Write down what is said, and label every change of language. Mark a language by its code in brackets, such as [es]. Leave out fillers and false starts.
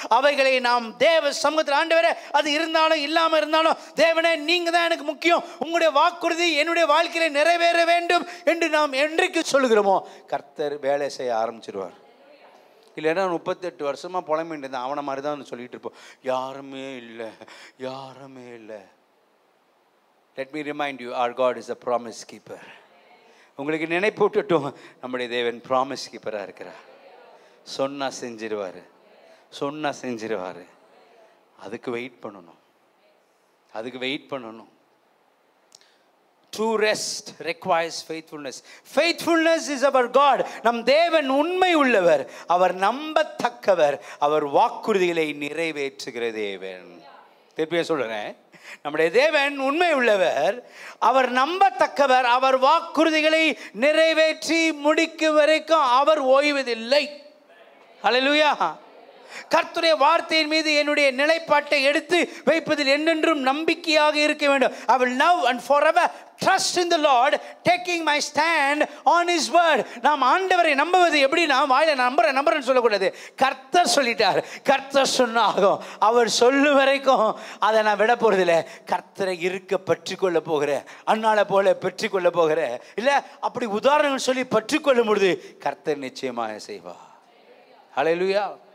[ta] அவைகளை நாம் தேவ சமூகத்தில், ஆண்டவரே அது இருந்தாலும் இல்லாமல் இருந்தாலும் தேவனே நீங்கள் தான் எனக்கு முக்கியம், உங்களுடைய வாக்குறுதி என்னுடைய வாழ்க்கையில் நிறைவேற வேண்டும் என்று நாம் என்றைக்கு சொல்லுகிறோமோ கர்த்தர் வேலை செய்ய ஆரம்பிச்சிருவார். இல்லைன்னா 38 வருஷமாக புலம்பிட்டு இருந்தேன், அவனை மாதிரி தான் சொல்லிட்டு இருப்போம், யாருமே இல்லை யாருமே இல்லை. [en] Let me remind you, our God is a promise keeper. [ta] உங்களுக்கு நினைப்பூட்டட்டும், நம்முடைய தேவன் ப்ராமிஸ் கீப்பராக இருக்கிறார். சொன்னா செஞ்சிருவார், சொன்னா செஞ்சிருவார். அதுக்கு வெயிட் பண்ணணும், அதுக்கு வெயிட் பண்ணணும். [en] True rest requires faithfulness. Faithfulness is our God. [ta] நம் தேவன் உண்மை உள்ளவர், அவர் நம்பத்தக்கவர், அவர் வாக்குறுதிகளை நிறைவேற்றுகிற தேவன். திருப்பியும் சொல்றேன், நம்முடைய தேவன் உண்மை உள்ளவர், அவர் நம்பத்தக்கவர், அவர் வாக்குறுதிகளை நிறைவேற்றி முடிக்கும் வரைக்கும் அவர் ஓய்வதில்லை. ஹல்லேலூயா. கர்த்தருடைய வார்த்தையின் மீது என்னுடைய நிலைப்பாட்டை எடுத்து வைப்பதில் என்றென்றும் நம்பிக்கையாக இருக்க வேண்டும். [en] I will now and forever trust in the Lord, taking my stand on his word. [ta] நாம் ஆண்டவரை நம்புவது எப்படின்னா, வாயில நம்புறேன்னு சொல்லக்கூடாது. கர்த்தர் சொல்லிட்டார், கர்த்தர் சொன்னாகும், அவர் சொல்லும் வரைக்கும் அதை நான் விட போறதில்லை. கர்த்தரை இருக்க பற்றி கொள்ள போகிறேன், அண்ணால போல பற்றி கொள்ள போகிறேன். இல்லை அப்படி உதாரணங்கள் சொல்லி பற்றி கொள்ளும் பொழுது கர்த்தர் நிச்சயமாக செய்வார். ஹல்லேலூயா.